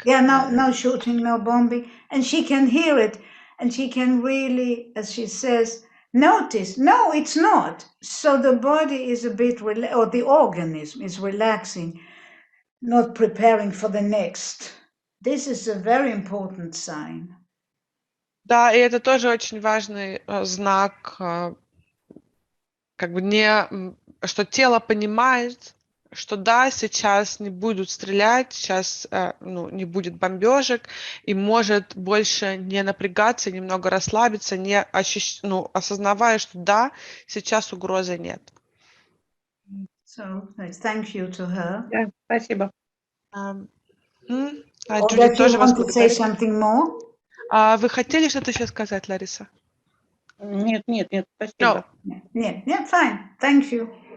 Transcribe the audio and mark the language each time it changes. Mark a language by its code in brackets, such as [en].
[en] Yeah, no shooting, no bombing. And she can hear it, and she can really, as she says, notice, no, it's not. So the body is a bit, or the organism is relaxing, not preparing for the next. This is a very important sign. [ru] Да, и это тоже очень важный знак, как бы что тело понимает, что да, сейчас не будут стрелять, сейчас не будет бомбежек, и может больше не напрягаться, немного расслабиться, осознавая, что да, сейчас угрозы нет. [en] So, thank you to her. [ru] Да, спасибо. Джуди тоже вас благодарит. [en] Say something more? [ru] Вы хотели что-то еще сказать, Лариса? Нет, спасибо. Нет, [en] fine, thank you.